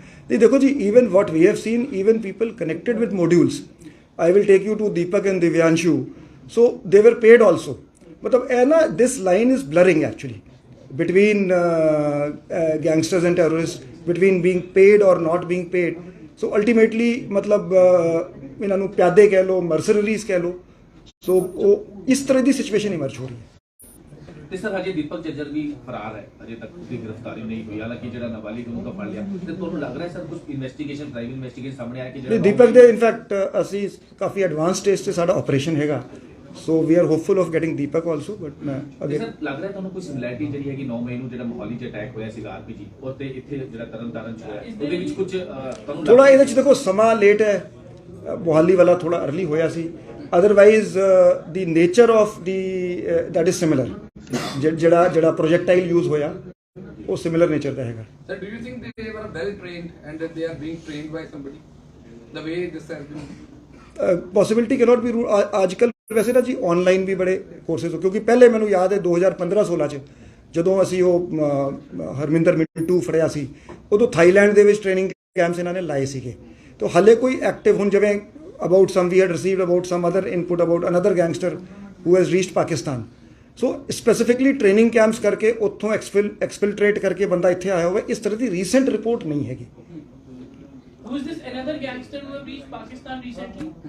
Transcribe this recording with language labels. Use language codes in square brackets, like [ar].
[hi] नहीं देखो जी, [en] even what we have seen, even people connected with modules, I will take you to Deepak and Divyanshu, so they were paid also। [hi] मतलब है ना, [en] this line is blurring actually between gangsters and terrorists, between being paid or not being paid। so ultimately [pa] मतलब ਇਹਨਾਂ ਨੂੰ ਪਿਆਦੇ ਕਹਿ ਲੋ, ਮਰਸਨਰੀਜ਼ ਕਹਿ ਲੋ, ਸੋ ਉਹ ਇਸ ਤਰ੍ਹਾਂ ਦੀ ਸਿਚੁਏਸ਼ਨ ਇਮਰਜ ਹੋ ਰਹੀ ਹੈ। ਤੇ ਸਰ ਹਜੇ ਦੀਪਕ ਜੱਜਰ ਵੀ ਫਰਾਰ ਹੈ, ਅਜੇ ਤੱਕ ਉਹਦੀ ਗ੍ਰਿਫਤਾਰੀ ਨਹੀਂ ਹੋਈ, ਹਾਲਾਂਕਿ ਜਿਹੜਾ ਨਾਬਾਲਿਗ ਨੂੰ ਤਾਂ ਫੜ ਲਿਆ। ਤੇ ਤੁਹਾਨੂੰ ਲੱਗ ਰਿਹਾ ਸਰ ਕੁਝ ਇਨਵੈਸਟੀਗੇਸ਼ਨ, ਪ੍ਰਾਈਵੇਟ ਇਨਵੈਸਟੀਗੇਸ਼ਨ ਸਾਹਮਣੇ ਆਇਆ ਕਿ ਜਿਹੜਾ ਦੀਪਕ ਦੇ ਇਨਫੈਕਟ ਅਸੀਂ ਕਾਫੀ ਐਡਵਾਂਸ ਸਟੇਜ ਤੇ ਸਾਡਾ ਆਪਰੇਸ਼ਨ ਹੈਗਾ, [en] So we are hopeful of getting Deepak also. [pa] But ਮੈਂ ਅਗੇ ਸਰ ਲੱਗ ਰਿਹਾ ਤੁਹਾਨੂੰ ਕੋਈ ਸਿਮਿਲੈਰਿਟੀ ਜਿਹੜੀ ਹੈਗੀ 9 ਮਈ ਨੂੰ ਜਿਹੜਾ ਮੋਹਾਲੀ 'ਚ ਅਟੈਕ ਹੋਇਆ ਸੀਗਾ ਆਰਪੀਜੀ, ਔਰ ਤੇ ਇੱਥੇ ਜਿਹੜਾ ਤਰਨਤਾਰਨ 'ਚ ਹੋਇਆ, ਉਹਦੇ ਵਿੱਚ ਕੁਝ ਤੁਹਾਨੂੰ ਥੋੜਾ ਇਹਦੇ 'ਚ ਦੇਖੋ ਸਮਾਂ ਲੇਟ ਹੈ, ਮੋਹਾਲੀ ਵਾਲਾ ਥੋੜਾ ਅਰਲੀ ਹੋਇਆ ਸੀ। [en] Otherwise the nature of the that is similar. [pa] ਜਿਹੜਾ ਪ੍ਰੋਜੈਕਟਾਈਲ ਯੂਜ਼ ਹੋਇਆ ਉਹ ਸਿਮਿਲਰ ਨੇਚਰ ਦਾ ਹੈਗਾ। [en] Sir, do you think they were well trained and that they are being trained by somebody? The way this has been possibility cannot be rule. [pa] ਅੱਜ ਕੱਲ੍ਹ ਵੈਸੇ ਨਾ ਜੀ online ਵੀ ਬੜੇ ਕੋਰਸਿਸ ਹੋ, ਕਿਉਂਕਿ ਪਹਿਲੇ ਮੈਨੂੰ ਯਾਦ ਹੈ 2015-16 'ਚ ਜਦੋਂ ਅਸੀਂ ਉਹ ਹਰਮਿੰਦਰ ਮਿੰਟੂ ਫੜਿਆ ਸੀ, ਉਦੋਂ ਥਾਈਲੈਂਡ ਦੇ ਵਿੱਚ ਟ੍ਰੇਨਿੰਗ ਕੈਂਪਸ ਇਹਨਾਂ ਨੇ ਲਾਏ ਸੀਗੇ। ਤਾਂ ਹਾਲੇ ਕੋਈ ਐਕਟਿਵ ਹੁਣ ਜਿਵੇਂ [en] About some we had received about some other input about another gangster who has reached Pakistan. [pa] So specifically training campus ਕਰਕੇ ਉੱਥੋਂ ਐਕਸਫਿਲਟਰੇਟ ਕਰਕੇ ਬੰਦਾ ਇੱਥੇ ਆਇਆ ਹੋਵੇ, ਇਸ ਤਰ੍ਹਾਂ ਦੀ ਰੀਸੈਂਟ ਰਿਪੋਰਟ ਨਹੀਂ ਹੈਗੀ। [en] Who is this another gangster who have reached Pakistan recently?